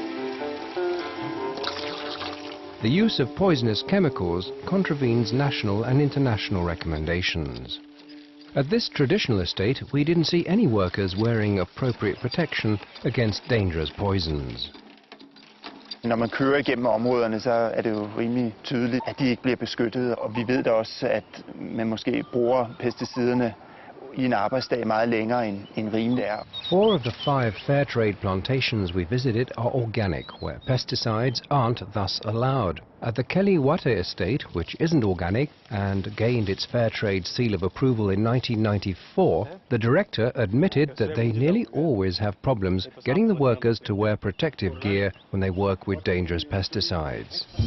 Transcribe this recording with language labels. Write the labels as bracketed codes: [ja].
[en] The use of poisonous chemicals contravenes national and international recommendations. At this traditional estate, we didn't see any workers wearing appropriate protection against dangerous poisons. [da] Når man kører igennem områderne, så er det jo rimelig tydeligt, at de ikke bliver beskyttet. Og vi ved da også, at man måske bruger pesticiderne i en arbejdsdag meget længere end rimeligt er. [en] 4 of the 5 fair trade plantations we visited are organic, where pesticides aren't thus allowed. At the Kelly Wate estate, which isn't organic and gained its fair trade seal of approval in 1994, the director admitted that they nearly always have problems getting the workers to wear protective gear when they work with dangerous pesticides.